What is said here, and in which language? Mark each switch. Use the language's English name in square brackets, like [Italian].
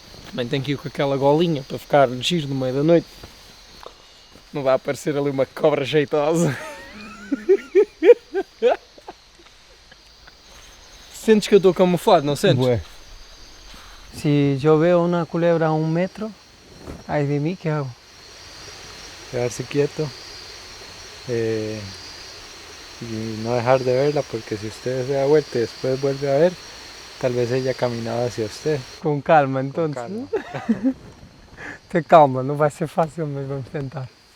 [Portuguese] Também tenho que ir com aquela golinha para ficar giro no meio da noite. Não vai aparecer ali uma cobra jeitosa. Sentes que eu estou camuflado, não sentes? Ué. [Spanish] Se eu veo uma culebra a 1 metro, [Portuguese] ai de mim, [Spanish] que hago? Quedarse quieto y no dejar de verla, porque si usted se da vuelta y después vuelve a ver, tal vez ella caminaba hacia usted. [Portuguese] Com calma, então. Calma. Ter calma, não vai ser fácil, mas vamos tentar.